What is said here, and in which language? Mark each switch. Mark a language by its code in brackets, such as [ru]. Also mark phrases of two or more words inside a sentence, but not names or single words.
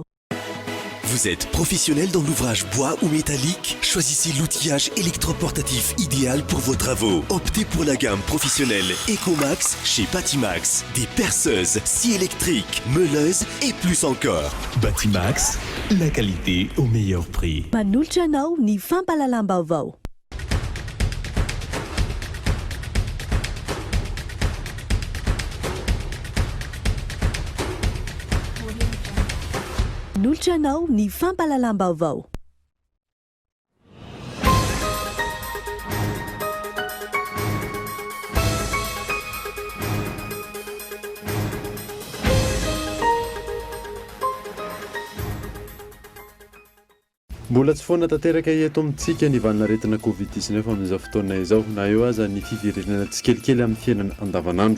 [fr] Vous êtes professionnel dans l'ouvrage bois ou métallique? Choisissez l'outillage électroportatif idéal pour vos travaux. Optez pour la gamme professionnelle Ecomax chez Batimax. Des perceuses, scies électriques, meuleuses et plus encore. Batimax, la qualité au meilleur prix. [mg] Manolotra anao ny fampalalam-baovao. Manolotra anao ny fampalalam-baovao. Mbola tsy foana tanteraka eto amintsika ny valinaretina Covid-19 amin'izao fotoana izao, na eo aza ny fiverenana tsikelikely amin'ny fiainana andavanandro.